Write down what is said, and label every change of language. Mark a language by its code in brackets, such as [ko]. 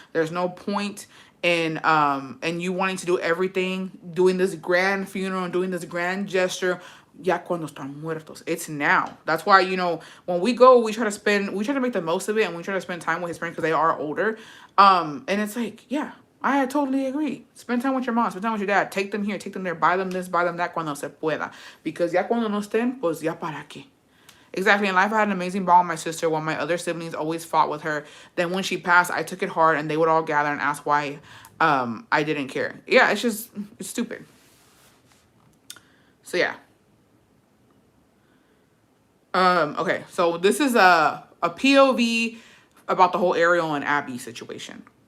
[en] There's no point in you wanting to do everything, doing this grand funeral and doing this grand gesture [es] ya cuando están muertos. [en] It's now. That's why, you know, when we go, we try to make the most of it, and we try to spend time with his parents because they are older. And it's like, yeah, I totally agree. Spend time with your mom, spend time with your dad, take them here, take them there, buy them this, buy them that [es] cuando se pueda. [en] Because [es] ya cuando no estén, pues ya para qué. [en] Exactly. In life, I had an amazing bond with my sister while my other siblings always fought with her. Then when she passed, I took it hard, and they would all gather and ask why I didn't care. Yeah, it's stupid. So yeah. Okay, so this is a POV about the whole Ariel and Abby situation.